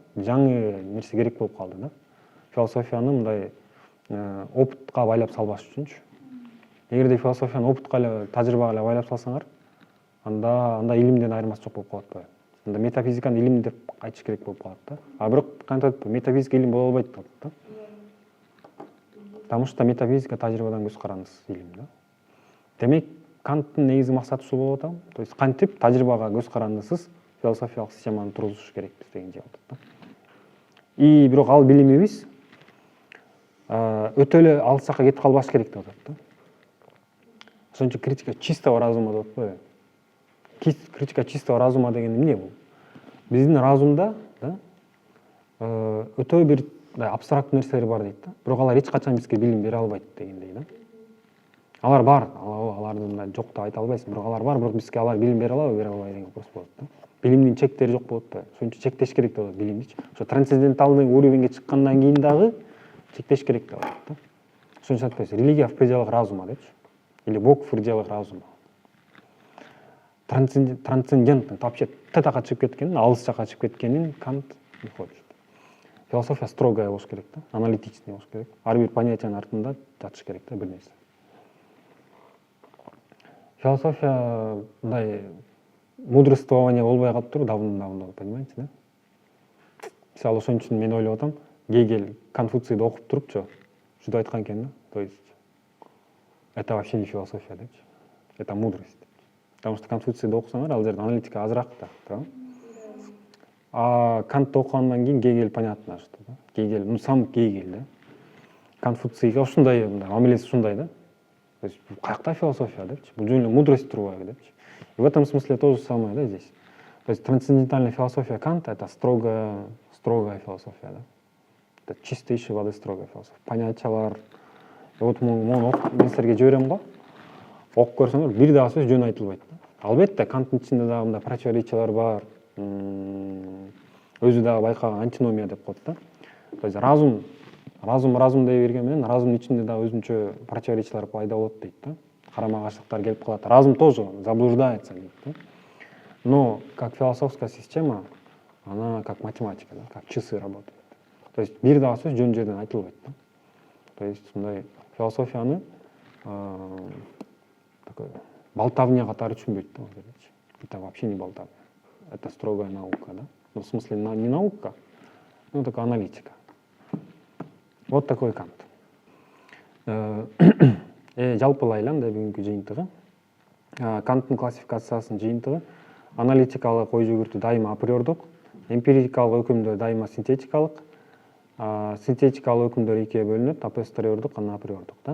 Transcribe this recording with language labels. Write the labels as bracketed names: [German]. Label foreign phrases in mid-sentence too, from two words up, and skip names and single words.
[Kyrgyz] Жаңы нерсе керек болуп калды да. Философияны мындай опытка байлап салбаш үчүнчү. Эгерде философияны опытка эле, тажрыйбага эле байлап салсаңар, анда илимден айырмасы жок болуп калат. Анда метафизиканы илим деп айтыш керек болуп калат да. Бирок кантип метафизика илим боло албайт да. [Russian] Потому что [Kyrgyz] метафизика тажрыйбадан көз карандысыз илим да. Демек, Канттын негизги максаты ушул болуп атам. [Russian] То есть [Kyrgyz] кантип тажрыйбага көз карандысыз философиялык системаны тургузуш керекпиз деген жер атат да. И бирок ал билимибиз өтө эле алыс жакка кетип калбаш керек деп атат да. ошон үчүн критика чистого разума деп атпайбы? Критика чистого разума деген эмне бул? Биздин разумда өтө бир абстрактуу нерселер бар дейт да. Бирок алар эч качан бизге билим бере албайт дегендей да. Алар бар, алардын жок деп айта албайсың, бирок алар бар, бирок бизге алар билим бере алабы, бере албайбы деген вопрос болот да. Билимдин чектери жок болот да. Ошон үчүн чектеш керек деп атат билимдичи. Ошо трансценденталдык уровеньге чыккандан кийин дагы чектеш керек деп атат да. Ошон үчүн айтпайбыз, [Russian] религия в пределах разума депчи. Или Бог в пределах разума. Трансцендентный, вообще [Kyrgyz] тетака чыгып кеткенин, алыс жака чыгып кеткенин Кант [Russian] не хочет. [Kyrgyz] Философия строгая болуш керек да, аналитичный болуш керек. Ар бир понятиянын артында жатыш керек да бир нерсе. Философия мындай мудрствование болбой калып тур [Russian] давно, понимаете, [Kyrgyz] да? Мисалы ошон үчүн мен ойлоп атам, Гегель Конфуцийди окуп турупчу, ушинтип айткан экен да. [Russian] То есть это вообще не философия депчи. Это мудрость. Потому что [Kyrgyz] Конфуцийди окусаңар, ал жерде аналитика азыраак да, туура? А Кантты окугандан кийин Гегель [Russian] понятно что, [Kyrgyz] да? [Russian] Гегель, ну сам Гегель, да? [Kyrgyz] Конфуцийге ушундай мамилеси ушундай да. [Russian] То есть [Kyrgyz] каякта философия депчи, бул жөн эле мудрость турбайбы депчи. [Russian] И в этом смысле то же самое, да, здесь. То есть трансцендентальная философия Канта — это строгая философия, да. Это чистейшей воды строгая философия. [Kyrgyz] Понятиялар. Вот мен силерге жиберем го. Окуп көрсөңөр, бир дагы сөз жөн айтылбайт да. Албетте Канттын ичинде дагы мындай противоречиялар бар. Өзү дагы байкаган антиномия деп коет да. [Russian] То есть [Kyrgyz] разум дей берген менен разумдун ичинде дагы өзүнчө противоречиялар пайда болот дейт да. Карама каршылыктар келип калат. [Russian] Разум тоже заблуждается [Kyrgyz] дейт да. [Russian] Но как философская система, она как математика, да, как часы работает. То есть [Kyrgyz] бир дагы сөз жөн жерден айтылбайт да. [Russian] То есть [Kyrgyz] мындай философияны [Russian] такой болтовня [Kyrgyz] катары түшүнбөйт да. [Russian] Это вообще не болтовня. Это строгая наука, да. Ну, в смысле не наука, но такая аналитика. Вот такой Кант. [Kyrgyz] Жалпылайлы андай бүгүнкү жыйынтыгы. Канттын классификациясынын жыйынтыгы аналитикалык ой жүгүртүү дайыма априордук, эмпирикалык өкүмдөр дайыма синтетикалык, синтетикалык өкүмдөр экиге бөлүнөт, апостериордук, анан априордук да.